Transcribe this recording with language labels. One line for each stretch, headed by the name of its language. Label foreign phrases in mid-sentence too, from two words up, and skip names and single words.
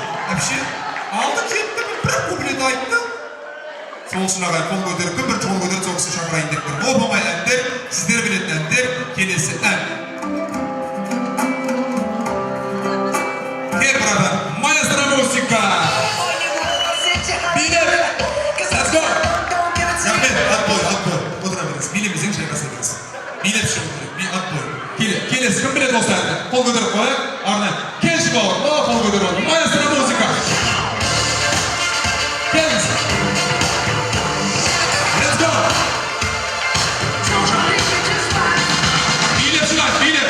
Kazakh: Әпше, алды кетті, бір куплет айтты. Сол үшін ағай қол көтеріп, бір қол көтеріп соғысын шақырайын деп тұр. Оп-оңай әндер, сіздер білетін әндер, келесі ән. Кел, брата,
Russian: маэстро музыка!
Kazakh: Билеп!
English: Let's go!
Kazakh: Рахмет, отбой. Отыра беріңіз, билемесең шайқаса беріңіз. Билеп шығу керек, отбой. Келесі, кім білет осы әнді? Қол көтеріп қойып, арнайы. Келші бауыр, қол көтеріп отыр.
Russian: Маэстро музыка!
Kazakh: Келіңіз!
English: Let's go!
Kazakh: Билеп шығайық, билеп!